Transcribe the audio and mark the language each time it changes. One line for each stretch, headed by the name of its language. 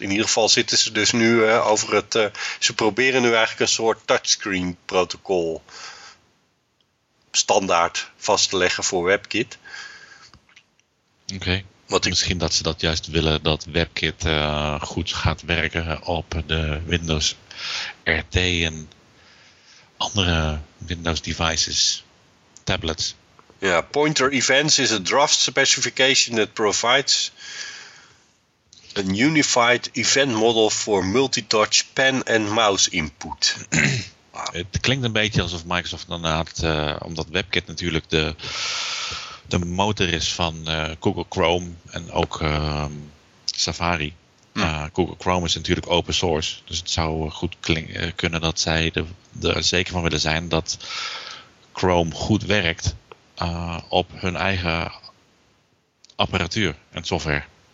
Dutch: In ieder geval zitten ze dus nu over het. Ze proberen nu eigenlijk een soort touchscreen protocol standaard vast te leggen voor WebKit. Oké. Okay. Misschien dat ze dat juist willen, dat WebKit goed gaat werken op de Windows RT en andere Windows devices, tablets.
English: Ja, Pointer Events is a draft specification that provides a unified event model for multi-touch pen and mouse input. Wow.
Dutch: Het klinkt een beetje alsof Microsoft inderdaad, omdat WebKit natuurlijk de motor is van Google Chrome en ook Safari. Hm. Google Chrome is natuurlijk open source, dus het zou goed kunnen dat zij er zeker van willen zijn dat Chrome goed werkt op hun eigen apparatuur en software.